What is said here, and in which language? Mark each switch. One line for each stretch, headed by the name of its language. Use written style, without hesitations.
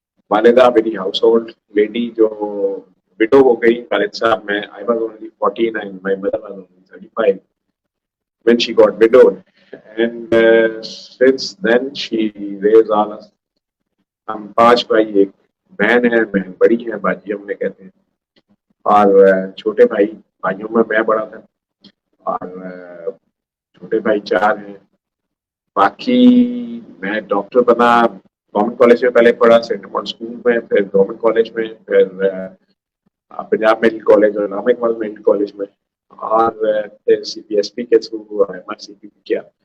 Urdu: والدہ میری house hold lady جو وڈو ہو گئی. والد صاحب میں
English: I was only 14 and my mother was only 35 when she got widowed, and since then she raised all us.
Urdu: ہم 5 بھائی, ایک بہن ہے, بہن بڑی ہے, باجی ہم نے کہتے ہیں, اور چھوٹے بھائیوں میں بڑا تھا, اور چھوٹے بھائی 4 ہیں. باقی میں ڈاکٹر بنا, گورنمنٹ کالج میں پہلے پڑھا, سینٹ پال اسکول میں, پھر گورنمنٹ کالج میں, پھر پنجاب میڈیکل کالج اور علامہ اقبال میڈیکل کالج میں, اور پھر سی پی ایس پی کے تھرو ایم آر سی پی کیا.